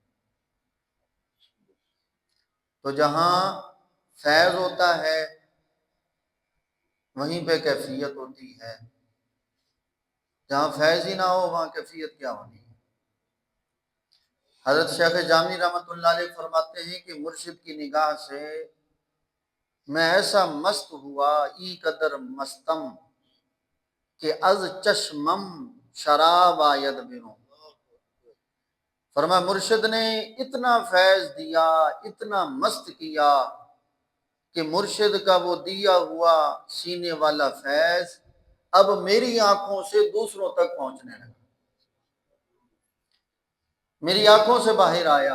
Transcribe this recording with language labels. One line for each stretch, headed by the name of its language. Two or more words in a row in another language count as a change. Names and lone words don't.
Urdu: تو جہاں فیض ہوتا ہے وہیں پہ کیفیت ہوتی ہے، جہاں فیض ہی نہ ہو وہاں کیفیت کیا ہونی ہے۔ حضرت شیخ جامی
Arabic: رحمۃ اللہ علیہ
Urdu: فرماتے ہیں کہ مرشد کی نگاہ سے میں ایسا مست ہوا
Persian: ای قدر مستم کہ از چشمم شراب آید بروں۔
Urdu: فرمایا مرشد نے اتنا فیض دیا، اتنا مست کیا کہ مرشد کا وہ دیا ہوا سینے والا فیض اب میری آنکھوں سے دوسروں تک پہنچنے لگا، میری آنکھوں سے باہر آیا۔